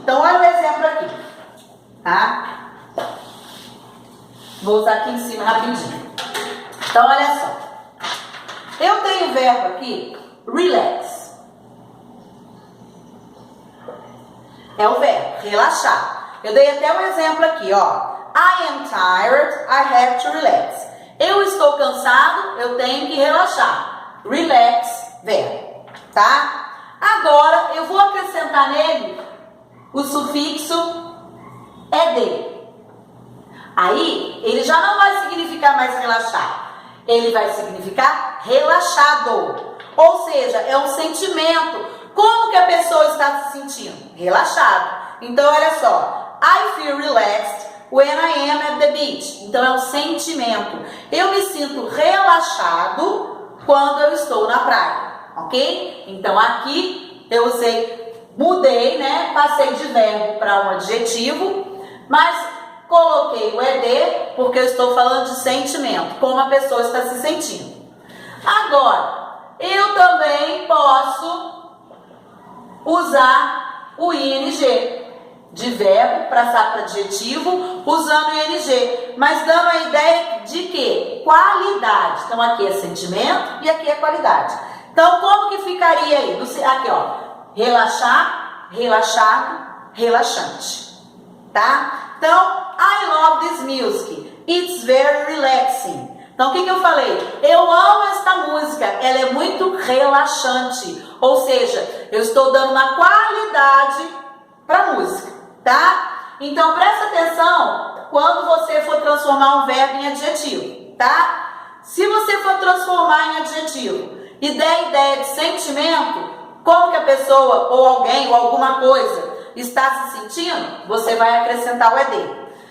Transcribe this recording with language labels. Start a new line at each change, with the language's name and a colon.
Portuguese: Então, olha o exemplo aqui, tá? Vou usar aqui em cima rapidinho. Então, olha só. Eu tenho o verbo aqui, relax. É o verbo, relaxar. Eu dei até um exemplo aqui, ó.
English: I am tired, I have to relax.
Portuguese: Eu estou cansado, eu tenho que relaxar. Relax, verbo, tá? Agora, eu vou acrescentar nele o sufixo ED. Aí, ele já não vai significar mais relaxar. Ele vai significar relaxado. Ou seja, é um sentimento. Como que a pessoa está se sentindo? Relaxado. Então, olha só.
English: I feel relaxed when I am at the beach.
Portuguese: Então, é um sentimento. Eu me sinto relaxado quando eu estou na praia, ok? Então, aqui eu mudei, né? Passei de verbo para um adjetivo, mas coloquei o ED porque eu estou falando de sentimento, como a pessoa está se sentindo. Agora, eu também posso usar o ING de verbo para passar para adjetivo, usando o ING, mas dando a ideia de que qualidade. Então aqui é sentimento e aqui é qualidade. Então como que ficaria aí? Aqui, ó, relaxar, relaxado, relaxante, tá? Então,
English: I love this music, it's very relaxing.
Portuguese: Então o que eu falei? Eu amo esta música, ela é muito relaxante, ou seja, eu estou dando uma qualidade para a música, tá? Então presta atenção quando você for transformar um verbo em adjetivo, tá? Se você for transformar em adjetivo e der a ideia de sentimento, como que a pessoa ou alguém ou alguma coisa está se sentindo, você vai acrescentar o ED.